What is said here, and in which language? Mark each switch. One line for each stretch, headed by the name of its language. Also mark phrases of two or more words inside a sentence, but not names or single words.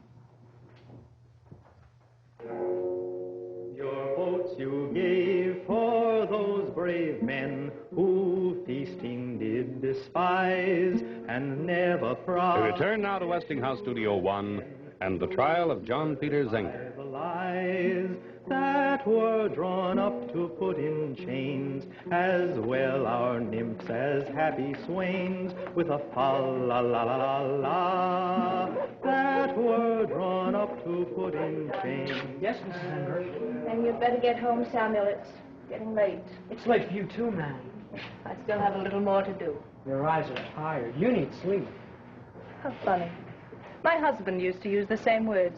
English: Your votes you gave for those brave men who feasting did despise and never We return now to Westinghouse Studio 1 and the trial of John Peter Zenger. The lies that were drawn up to put in chains, as well our nymphs as happy swains, with a fa-la-la-la-la, that were drawn up to put in chains. Yes, Mrs. Zenger. And you'd better get home, Samuel. It's getting late. It's late for you too, ma'am. I still have a little more to do. Your eyes are tired. You need sleep. How funny. My husband used to use the same words.